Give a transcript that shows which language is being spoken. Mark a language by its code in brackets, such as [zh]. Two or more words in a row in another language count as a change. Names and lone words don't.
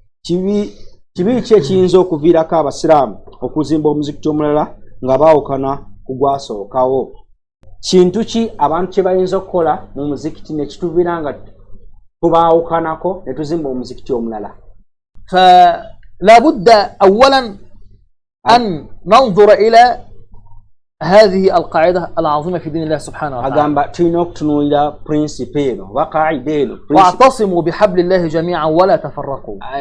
[lg] kibi ki ekiyinza okuviirako abasiraamu okuzimba omuzikiti omulala nga baawukana ku gwasookawo? Kintu ki abantu kye bayinza okukola mu muzikiti ne kituviira nga tubaawukanako ne tuzimba omuzikiti omulala? [ar] فلا بد أولا أن ننظر إلى هذه القاعدة العظيمة في دين الله سبحانه وتعالى. واعتصموا بحبل الله جميعا ولا تفرقوا.